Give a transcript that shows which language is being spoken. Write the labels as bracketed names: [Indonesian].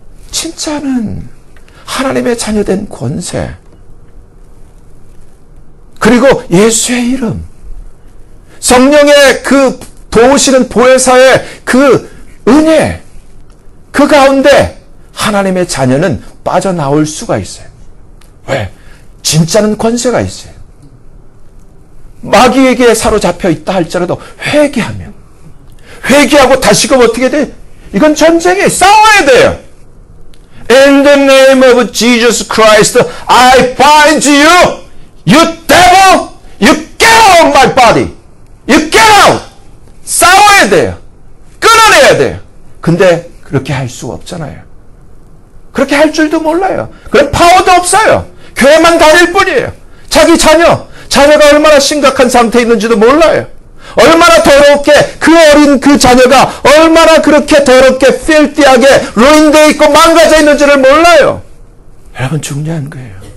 [Korean] 진짜는 하나님의 자녀된 권세, 그리고 예수의 이름, 성령의 그 도우시는 보혜사의 그 은혜, 그 가운데 하나님의 자녀는 빠져나올 수가 있어요. 왜? 진짜는 권세가 있어요. 마귀에게 사로잡혀 있다 할지라도 회개하면, 회개하고 다시금 어떻게 돼? 이건 전쟁이에요. 싸워야 돼요. [English] In the name of Jesus Christ, I bind you. You devil, you get out of my body. You get out. [Korean] 싸워야 돼요. 끊어내야 돼요. 근데 그렇게 할 수가 없잖아요. 그렇게 할 줄도 몰라요. 그런 파워도 없어요. 교회만 다닐 뿐이에요. 자기 자녀가 얼마나 심각한 상태에 있는지도 몰라요. 얼마나 더럽게 그 어린 그 자녀가 얼마나 그렇게 더럽게 필티하게 루인되어 있고 망가져 있는지를 몰라요. 여러분, 중요한 거예요.